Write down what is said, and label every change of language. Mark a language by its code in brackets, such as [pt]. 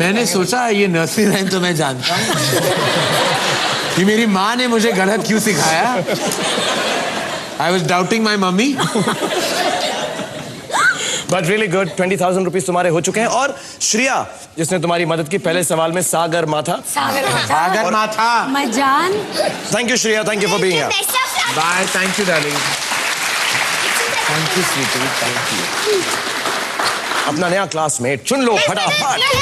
[hi] मैंने सोचा ये नर्सरी राइम तो मैं जानता हूँ। ये मेरी माँ ने मुझे गलत क्यों सिखाया? [en] I was doubting my mummy. But really good. [hi] 20,000 rupees तुम्हारे हो चुके हैं। और श्रिया जिसने तुम्हारी मदद की पहले सवाल में सागर माथा। सागर माथा। मैं जान। [en] Thank you Shriya, thank you for being here. Bye, thank you darling. Thank you sweetie, thank you. [hi] अपना नया क्लासमेट चुन लो फटाफट।